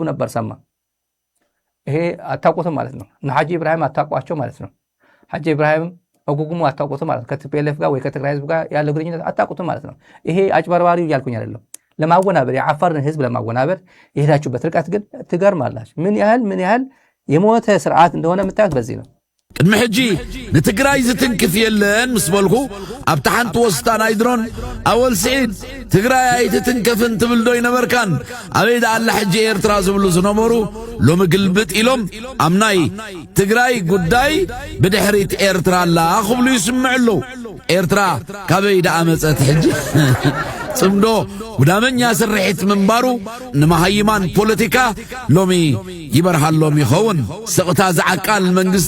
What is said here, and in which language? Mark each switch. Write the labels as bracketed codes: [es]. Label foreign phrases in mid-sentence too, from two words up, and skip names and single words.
[am] ነበር። ሰማ ይሄ አታውቁትም ማለት ነው። እና ሐጂ ኢብራሂም አታውቋቸው ማለት ነው። ሐጂ ኢብራሂም አጉጉሙ አታውቁትም ማለት ነው። ከቲፒኤልኤፍ ጋር ወይ ከትግራይ ህዝብ ጋር ያለው ግንኙነት አታውቁትም ማለት ነው። ይሄ አጭበርባሪው እያልኩኝ አይደለም። ለማወናበር የአፋርን ህዝብ ለማወናበር የሄዳችሁበት ርቀት ግን ትገርማላችሁ። ምን ያህል የሞተ ስርዓት እንደሆነ የምታዩት በዚህ ነው። [ti] ቅድሚ ሕጂ ንትግራይ ዝትንክፍ የለን ምስ በልኹ ኣብቲ ሓንቲ ወስታ ናይ ድሮን ኣወል ስዒድ ትግራይ ኣይትትንከፍን ትብል ዶ ይነበርካን ኣበይ ዳ ኣላ ሕጂ ኤርትራ ዝብሉ ዝነበሩ ሎሚ ግልብጥ ኢሎም ኣብ ናይ ትግራይ ጉዳይ ብድሕሪት ኤርትራ ኣላ ክብሉ ይስምዕ ኣለዉ። ኤርትራ ካበይ ዳ ኣመፀት ሕጂ ጽምዶ ጉዳመኛ ስርሒት ምንባሩ ንመሃይማን ፖለቲካ ሎሚ ይበርሃሎም ይኸውን። ስቕታ ዝዓቃል መንግስቲ